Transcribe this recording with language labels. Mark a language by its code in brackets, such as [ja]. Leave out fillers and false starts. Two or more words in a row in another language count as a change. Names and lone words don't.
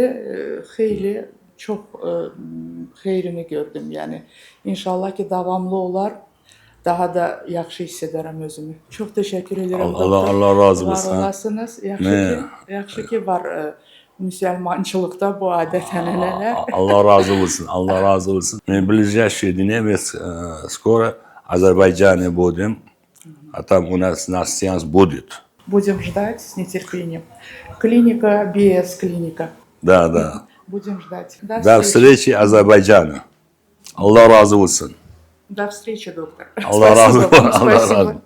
[az] Xeyli çox xeyrini gördüm. Yəni inşallah ki, davamlı olar. Daha da yaxşı hiss edərəm özümü. Çox təşəkkür edirəm doktor. Allah razı olsun. Var olasınız. Ne? Yaxşı ki var müsəlmançılıqda bu adət-ənənələr. Allah разу olsun. Allah разу olsun. [ru] Мы в ближайшие дни скоро в Азербайджане будем. А там у нас сеанс будет. Будем ждать с нетерпением. Клиника без клиника. Да, да. Будем ждать. До встречи Азербайджана. [az] Allah razı olsun. [ru] До встречи, доктор. [az] Allah razı [ru] Спасибо [az] olsun. [ru] вам, [az] Allah [ru] спасибо. [az] razı olsun.